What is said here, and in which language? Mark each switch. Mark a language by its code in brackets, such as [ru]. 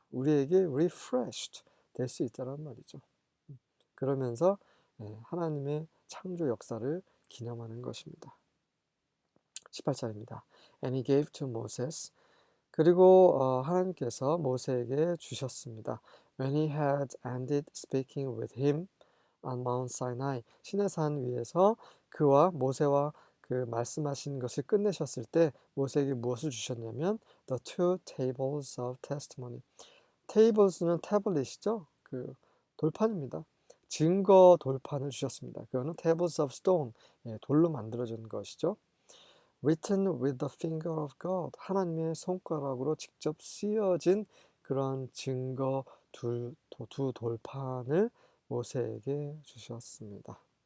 [ko] 우리에게 refreshed 될 수 있다는 말이죠. 그러면서 하나님의 창조 역사를 기념하는 것입니다. 18절입니다. [en] And he gave to Moses. [ko] 그리고 하나님께서 모세에게 주셨습니다. [en] When he had ended speaking with him on Mount Sinai, [ko] 시내산 위에서 그와 모세와 그 말씀하신 것을 끝내셨을 때 모세에게 무엇을 주셨냐면 [en] the two tables of testimony. [ko] tables는 태블릿이죠. 그 돌판입니다. 증거 돌판을 주셨습니다. 그거는 [en] tables of stone, [ko] 돌로 만들어진 것이죠. [en] written with the finger of God, [ko] 하나님의 손가락으로 직접 쓰여진 그런 증거 두 돌판을 모세에게 주셨습니다.